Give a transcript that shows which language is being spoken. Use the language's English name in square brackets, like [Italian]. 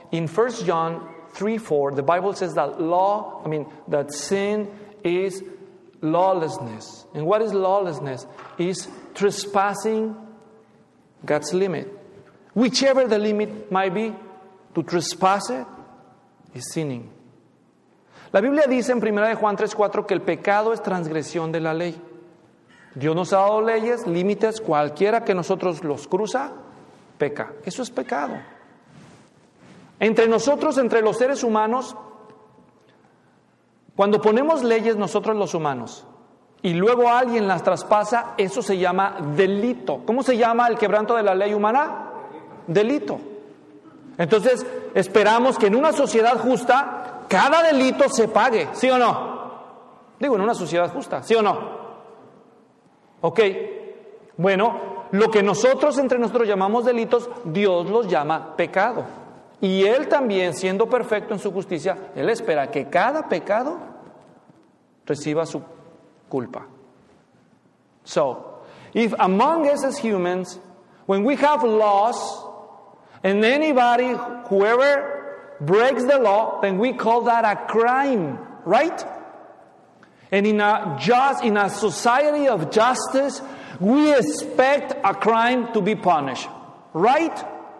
[English] In 1 John 3:4, the Bible says that sin is lawlessness. And what is lawlessness? It's trespassing God's limit. Whichever the limit might be, to trespass it is sinning. [Spanish] La Biblia dice en 1 Juan 3:4 que el pecado es transgresión de la ley. Dios nos ha dado leyes, límites, cualquiera que nosotros los cruza, peca. Eso es pecado. Entre nosotros, entre los seres humanos, cuando ponemos leyes nosotros los humanos y luego alguien las traspasa, eso se llama delito. ¿Cómo se llama el quebranto de la ley humana? Delito. Entonces, esperamos que en una sociedad justa, cada delito se pague, ¿sí o no? Digo, en una sociedad justa, ¿sí o no? Ok, bueno, lo que nosotros entre nosotros llamamos delitos, Dios los llama pecado. Y Él también, siendo perfecto en su justicia, Él espera que cada pecado reciba su culpa. [English] So, if among us as humans, when we have laws, and anybody, whoever breaks the law, then we call that a crime, right? And in a society of justice, we expect a crime to be punished, right?